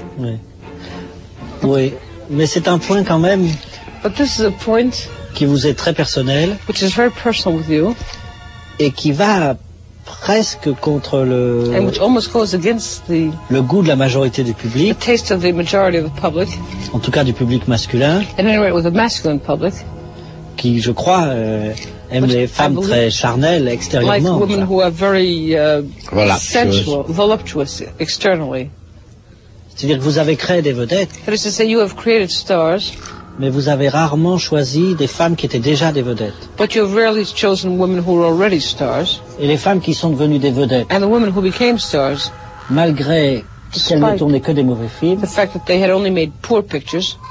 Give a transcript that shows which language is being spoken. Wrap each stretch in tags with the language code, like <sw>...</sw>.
<fr>Oui. Oui. Mais c'est un point quand même.</fr> <en>But this is a point</en> <fr>qui vous est très personnel.</fr> <en>Which is very personal with you.</en> <fr>Et qui va presque contre le.</fr> <en>And which almost goes against the.</en> <fr>Le goût de la majorité du public.</fr> <en>The taste of the majority of the public.</en> <fr>En tout cas, du public masculin.</fr> <en>And anyway, with a masculine public.</en> <fr>Qui, je crois, aime les femmes très charnelles extérieurement.</fr> <en>Like women who are very voluptuous externally.</en> <fr>C'est-à-dire que vous avez créé des vedettes.</fr> <en>That is to say, you have created stars.</en> <fr>Mais vous avez rarement choisi des femmes qui étaient déjà des vedettes.</fr> <en>But you have rarely chosen women who were already stars.</en> <fr>Et les femmes qui sont devenues des vedettes.</fr> <en>And the women who became stars.</en> <fr>Malgré qu'elles ne tournaient que des mauvais films.</fr> <en>The fact that they had only made poor pictures.</en>